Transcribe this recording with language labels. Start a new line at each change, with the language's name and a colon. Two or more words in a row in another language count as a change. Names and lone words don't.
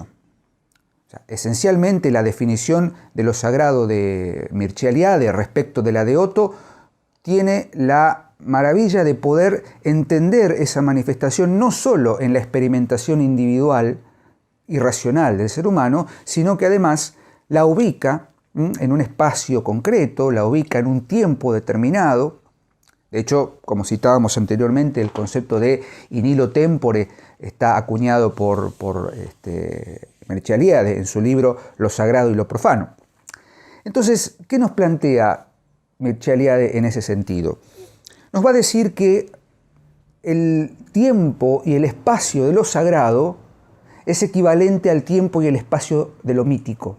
Spanish: O sea, esencialmente la definición de lo sagrado de Mircea Eliade respecto de la de Otto tiene la maravilla de poder entender esa manifestación no solo en la experimentación individual y racional del ser humano, sino que además la ubica en un espacio concreto, la ubica en un tiempo determinado. De hecho, como citábamos anteriormente, el concepto de
Latin: in illo tempore
Spanish: está acuñado por Mircea Eliade en su libro Lo sagrado y lo profano. Entonces, ¿qué nos plantea Mircea Eliade en ese sentido? Nos va a decir que el tiempo y el espacio de lo sagrado es equivalente al tiempo y el espacio de lo mítico.